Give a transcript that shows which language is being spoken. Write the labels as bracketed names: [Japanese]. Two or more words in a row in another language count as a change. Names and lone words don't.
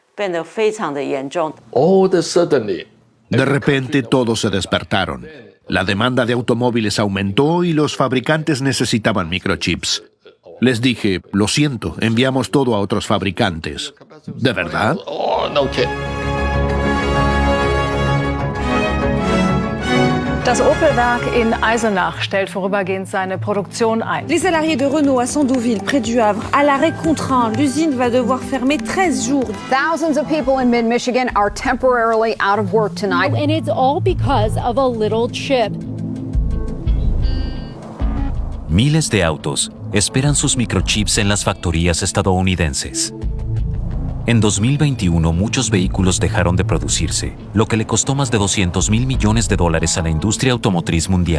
[Spanish] De repente todos se despertaron. La demanda de automóviles aumentó y los fabricantes necesitaban microchips. Les dije, lo siento, enviamos todo a otros fabricantes. ¿De verdad? [German] Das Opel-Werk in Eisenach stellt vorübergehend seine Produktion ein. [French] Les salariés de Renault à Sandouville, près du Havre, à l'arrêt contraint. L'usine va devoir fermer 13 jours. [English] Thousands of people in mid-Michigan are temporarily out of work tonight. And it's all because of a little chip. [Spanish] Miles de autos esperan sus microchips en las factorías estadounidenses. En 2021, muchos vehículos dejaron de producirse, lo que le costó más de $200,000 millones a la industria automotriz mundial.